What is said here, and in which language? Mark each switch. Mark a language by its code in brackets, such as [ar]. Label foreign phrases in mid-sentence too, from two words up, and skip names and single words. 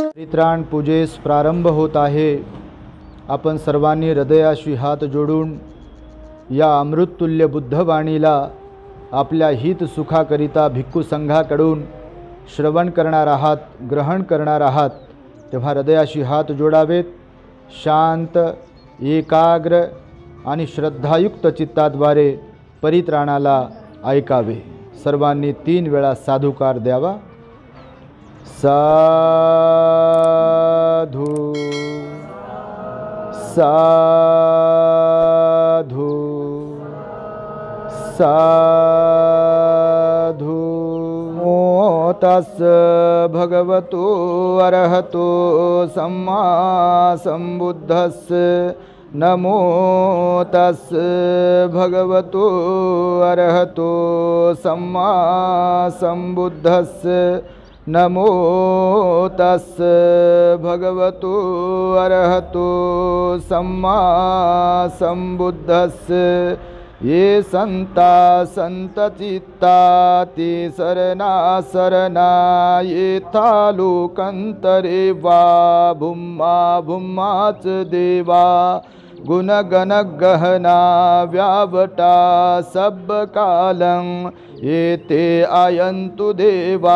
[mr] परित्राण पूजेस प्रारंभ होत आहे। आपण सर्वांनी हृदयाशी हात जोडून या अमृततुल्य बुद्धवाणीला आपल्या हित सुखाकरिता भिक्खू संघाकडून श्रवण करणार आहात, ग्रहण करणार आहात, तेव्हा हृदयाशी हात जोडावेत। शांत, एकाग्र आणि श्रद्धायुक्त चित्ताद्वारे परित्राणाला ऐकावे। सर्वांनी 3 वेळा साधुकार द्यावा। [pi] साधु साधु साधु। नमो तस् भगवतो अरहतो सम्मा सम्बुद्धस्स। नमो तस् भगवतो अरहतो सम्मा सम्बुद्धस्स। नमो तस् भगवतो अरहतो सम्मा सम्बुद्धस्स। ये संता संतचित्ता ते शरणा शरणा ये लोकंतरे वा भूम्मा भूम्माच देवा। गुणगण गहना व्यावटा सब कालं ये ते आयन्तु देवा।